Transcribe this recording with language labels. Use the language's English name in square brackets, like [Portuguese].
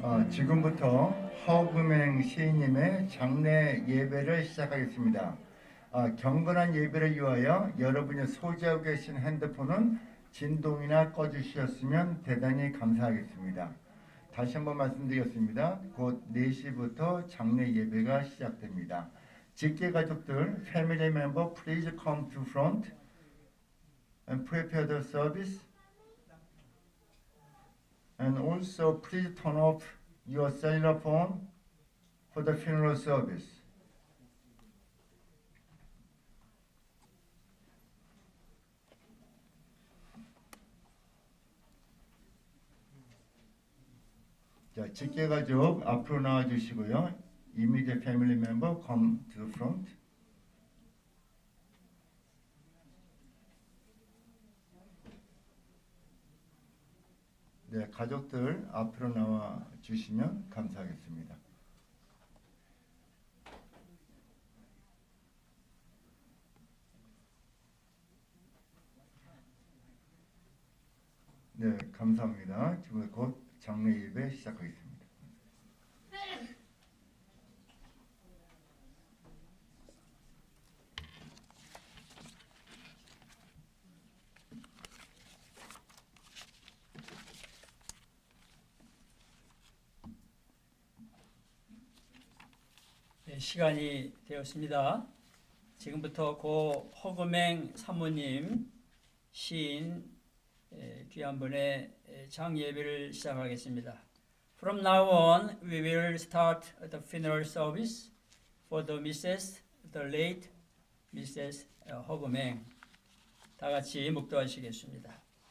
[Korean] 지금부터 허금행 시인님의 장례 예배를 시작하겠습니다. 경건한 예배를 위하여 여러분이 소지하고 계신 핸드폰은 진동이나 꺼주셨으면 대단히 감사하겠습니다. 다시 한번 말씀드리겠습니다. 곧 4시부터 장례 예배가 시작됩니다. 직계 가족들, [English] family member, please come to front and prepare the service. And also please turn off your cellular phone for the funeral service. [Korean] 자, 직계 가족 앞으로 나와 주시고요. [English] Immediate family member come to the front. [Korean] 네, 가족들 앞으로 나와 주시면 감사하겠습니다. 네, 감사합니다. 지금 곧 장례 예배 시작하겠습니다. 시간이 되었습니다. 지금부터 고 허금행 사모님 시인 귀한 분의 장예배를 시작하겠습니다. [English] From now on, we will start the funeral service for the Mrs. the late Mrs. 허금행. [Korean] 다 같이 묵도하시겠습니다.